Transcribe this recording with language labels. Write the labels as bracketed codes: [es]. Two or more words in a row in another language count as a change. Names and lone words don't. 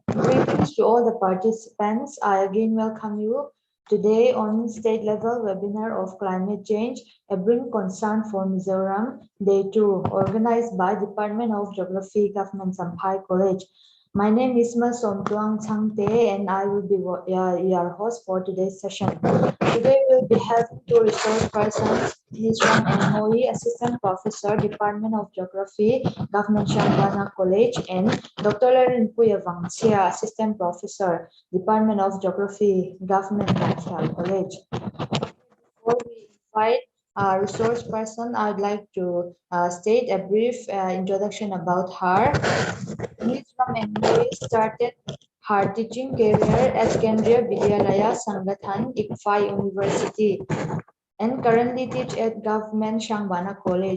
[en] Greetings to all the participants. I again welcome you today on state level webinar of climate change, a Brink concern for Mizoram, Day 2, organized by Department of Geography, Government Champhai College. My name is Mizoram Changte and I will be your host for today's session. Today we'll be having two resource persons, Mizoram and Moi, Assistant Professor, Department of Geography, Government Champhai College, and Dr. Larin Puyavangsia, Assistant Professor, Department of Geography, Government Champhai College. Before we invite our resource person, I'd like to state a brief introduction about her. Ms. Ramengoi started her teaching career at Kendriya Vidyalaya Sangathan, ICFA University, and currently teach at Government Shangbana College.